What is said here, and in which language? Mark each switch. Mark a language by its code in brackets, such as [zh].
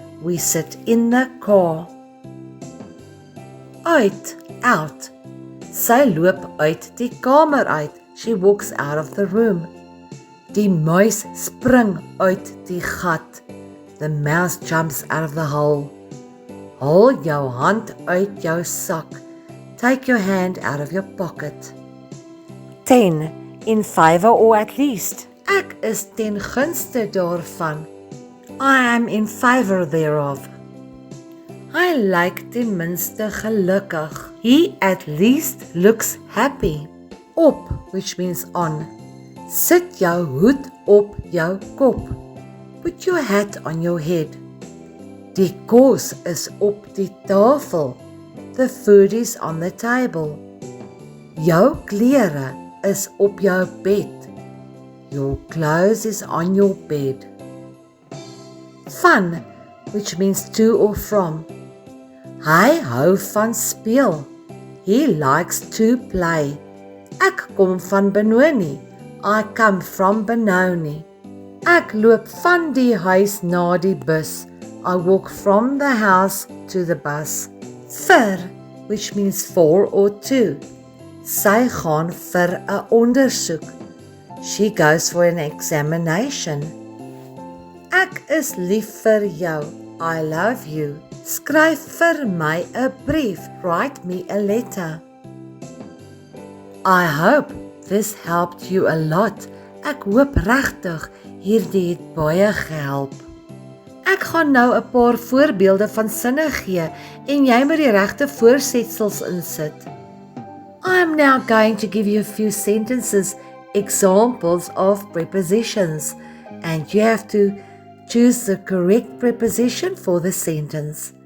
[en] We sit in the car. Uit, out. [af] Sy loop uit die kamer uit. [en] She walks out of the room. [af] Die muis spring uit die gat. [en] The mouse jumps out of the hole. [af] Haal jou hand uit jou sak. [en] Take your hand out of your pocket. 10. In favor or at least. [af] Ek is ten gunste daarvan. [en] I am in favor thereof. [af] Hy lyk ten minste gelukkig. [en] He at least looks happy. Op, which means on. [af] Sit jou hoed op jou kop. [en] Put your hat on your head. [af] Die kos is op die tafel. [en] The food is on the table. [af] Jou klere is op jou bed. [en] Your clothes is on your bed. Van, which means to or from. [af] Hy hou van speel. [en] He likes to play. [af] Ek kom van Benoni. [en] I come from Benoni. [af] Ek loop van die huis na die bus. [en] I walk from the house to the bus. Vir, which means for or to. [af] Sy gaan vir 'n ondersoek. [en] She goes for an examination. [af] Ek is lief vir jou. [en] I love you. [af] Skryf vir my 'n brief. [en] Write me a letter. I hope this helped you a lot. [af] Ek hoop regtig hierdie het baie gehelp. Ek gaan nou 'n paar voorbeelde van sinne gee en jy moet die regte voorsetsels insit. [en] I am now going to give you a few sentences, examples of prepositions, and you have to choose the correct preposition for the sentence.